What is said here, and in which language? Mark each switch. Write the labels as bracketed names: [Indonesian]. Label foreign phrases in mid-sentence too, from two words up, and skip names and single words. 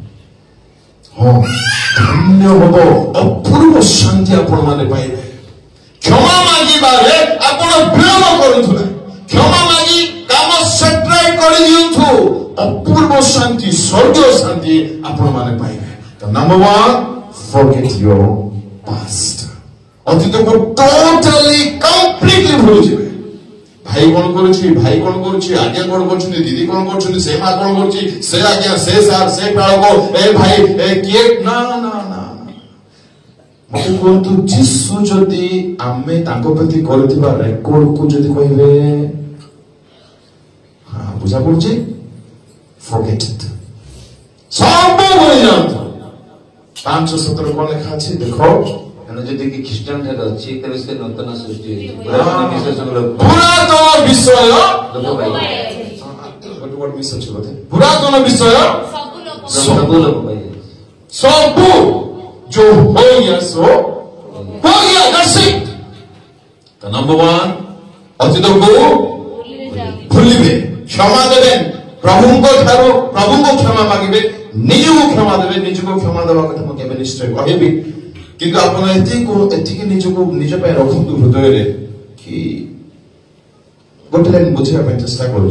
[Odia] ହଁ ଧନ୍ୟ ହବ, ଅପୂର୍ବ ଶାନ୍ତି ଆପଣ ମାନେ ପାଇବେ। କ୍ଷମା ମାଗିବାରେ ଆପଣ ବିଳମ୍ବ କରନ୍ତୁ ନାହିଁ। କ୍ଷମା ମାଗି କାମ ସେଟଲ୍ କରିଦିଅନ୍ତୁ। ଅପୂର୍ବ ଶାନ୍ତି, ସ୍ୱର୍ଗୀୟ ଶାନ୍ତି ଆପଣ ମାନେ ପାଇବେ। ତ ନମ୍ବର 1 [English] forget your past। [Odia] ଅତୀତକୁ [English] totally completely [Odia] ଭୁଲିଯିବେ। ଭାଇ କଣ କରୁଛି, ଭାଇ କଣ କରୁଛି, ଆଜ୍ଞା କଣ କରୁଛନ୍ତି, ଦିଦି କଣ କରୁଛନ୍ତି, ସେ ମା କଣ କରୁଛି, ସେ ଆଜ୍ଞା, ସେ ସାର୍, ସେ ପାଳକ, ଏ ଭାଇ, ଏ କିଏ, ନା ନା ନା। ମତେ କୁହନ୍ତୁ ଯୀଶୁ ଯଦି ଆମେ ତାଙ୍କ ପ୍ରତି କରିଥିବା ରେକର୍ଡକୁ ଯଦି କହିବେ, ହଁ ବୁଝା ପଡୁଛି, [English] forget it, [Odia] ସବୁ ଭୁଲିଯାଆନ୍ତୁ। 5:17 କଣ ଲେଖା ଅଛି ଦେଖ। ଯଦି କି ଖ୍ରୀଷ୍ଟିଆନ ଠାରେ ଅଛି ତେବେ ସେ ନୂତନ ସୃଷ୍ଟି ହୋଇଛି, ପୁରାତନ ବିଷୟ ଲୋପ ମିଶୁଛି ବୋଧେ। ପୁରାତନ ବିଷୟ ସବୁ ଲୋପ ପାଇଯାଇଛି। ସବୁ [Hindi] जो हो गया सो हो गया। [English] That's it। [Hindi] तो नंबर [Odia] 1 ଅତୀତକୁ ଭୁଲିବେ, କ୍ଷମା ଦେବେ, ପ୍ରଭୁଙ୍କ ଠାରୁ ପ୍ରଭୁଙ୍କୁ କ୍ଷମା ମାଗିବେ, ନିଜକୁ କ୍ଷମା ଦେବେ। ନିଜକୁ କ୍ଷମା ଦେବା କଥା ମୁଁ କେବେ ନିଶ୍ଚୟ କହିବି, କିନ୍ତୁ ଆପଣ ଏତିକି ନିଜକୁ ନିଜ ପାଇଁ ରଖନ୍ତୁ ହୃଦୟରେ କି ଗୋଟେ ଲାଇନ ବୁଝିବା ପାଇଁ ଚେଷ୍ଟା କରୁଛି।